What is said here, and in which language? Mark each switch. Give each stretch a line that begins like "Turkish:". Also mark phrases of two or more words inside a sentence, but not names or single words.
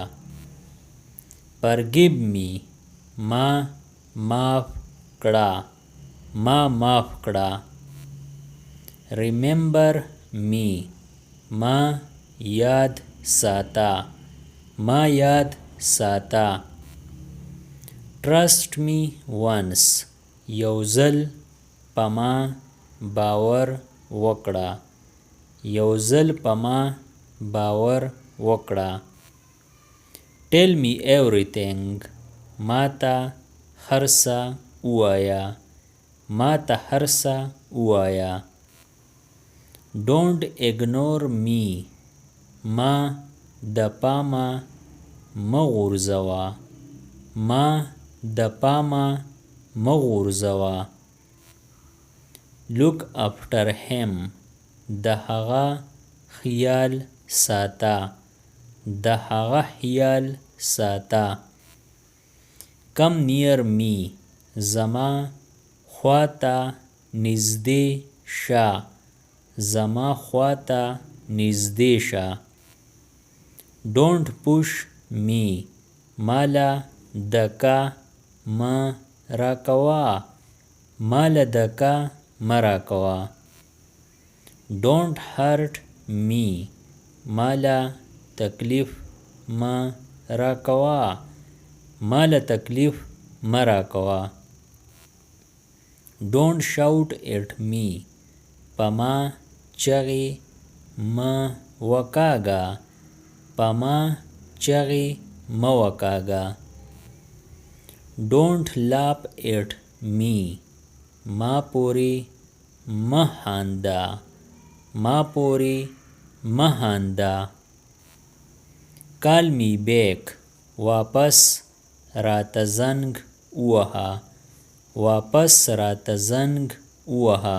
English: Forgive me,
Pashto: ما معاف کړه، ما معاف کړه.
English: Remember me,
Pashto: ما یاد ساته، ما یاد ساته.
English: Trust me once,
Pashto: یو ځل په ما باور وکړه، یو ځل په ما باور وکړه.
English: Tell me everything,
Pashto: ماته هر څه ووایه، ماته هر څه ووایه.
English: Don't ignore me,
Pashto: ما د پامه مه غورځوه، ما د پامه مه غورځوه.
English: Look after him,
Pashto: د هغه خیال ساته، د هغه خیال ساته.
English: Come near me,
Pashto: زما خواته نږدې شه، زما خواته نږدې شه.
English: Don't push me,
Pashto: ماله دکه مه راکوه، ماله دکه مه راکوه.
English: Don't hurt me,
Pashto: ماله تکلیف مه راکوه، ماله تکلیف مه راکوه.
English: Don't shout at me,
Pashto: په ما چغې مه وکاږه، په ما چغې مه وکاږه.
English: Don't laugh at me,
Pashto: ما پورې مه خانده ما پورې مه خانده.
English: call me back
Pashto: واپس راته زنګ ووهه واپس راته زنګ ووهه.